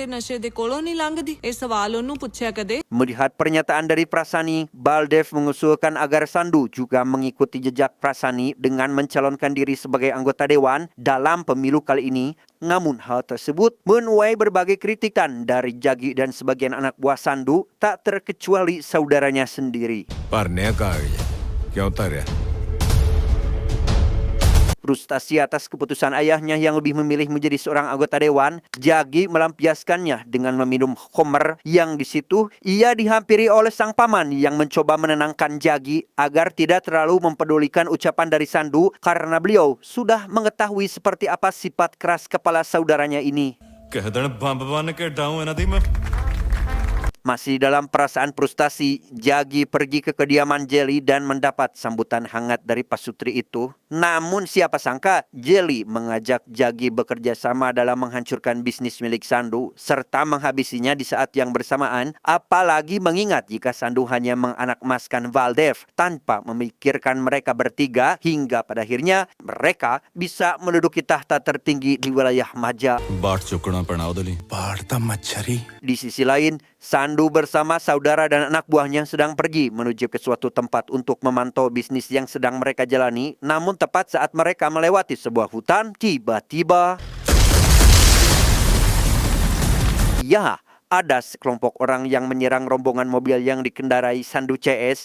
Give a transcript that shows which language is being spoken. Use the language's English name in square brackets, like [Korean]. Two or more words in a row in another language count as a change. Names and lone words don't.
[Indonesian] Melihat pernyataan dari Prasani, Baldev mengusulkan agar Sandu juga mengikuti jejak Prasani dengan mencalonkan diri sebagai anggota dewan dalam pemilu kali ini. Namun hal tersebut menuai berbagai kritikan dari Jagi dan sebagian anak buah Sandu, tak terkecuali saudaranya sendiri. भरने का आ गया क्यों उतर Frustasi atas keputusan ayahnya yang lebih memilih menjadi seorang anggota dewan, Jagi melampiaskannya dengan meminum khamr yang di situ ia dihampiri oleh sang paman yang mencoba menenangkan Jagi agar tidak terlalu mempedulikan ucapan dari Sandu karena beliau sudah mengetahui seperti apa sifat keras kepala saudaranya ini. [Punjabi] ਕਹਿ ਦੇਣ ਬੰਬ ਬਣ ਕੇ ਢਾਊਂ ਇਹਨਾਂ ਦੀ ਮੈਂ [Indonesian] Masih dalam perasaan frustasi, Jagi pergi ke kediaman Jelly dan mendapat sambutan hangat dari pasutri itu. Namun siapa sangka Jelly mengajak Jagi bekerja sama dalam menghancurkan bisnis milik Sandu serta menghabisinya di saat yang bersamaan. Apalagi mengingat jika Sandu hanya menganakmaskan Baldev tanpa memikirkan mereka bertiga hingga pada akhirnya mereka bisa menduduki tahta tertinggi di wilayah Maja. [Punjabi] ਬਾਟ ਚੁੱਕਣਾ ਪੈਣਾ ਓਦੇ ਲਈ ਬਾੜਦਾ ਮੱਛਰੀ [Indonesian] Di sisi lain, Sandu bersama saudara dan anak buahnya sedang pergi menuju ke suatu tempat untuk memantau bisnis yang sedang mereka jalani. Namun tepat saat mereka melewati sebuah hutan, tiba-tiba ya, ada sekelompok orang yang menyerang rombongan mobil yang dikendarai Sandu CS.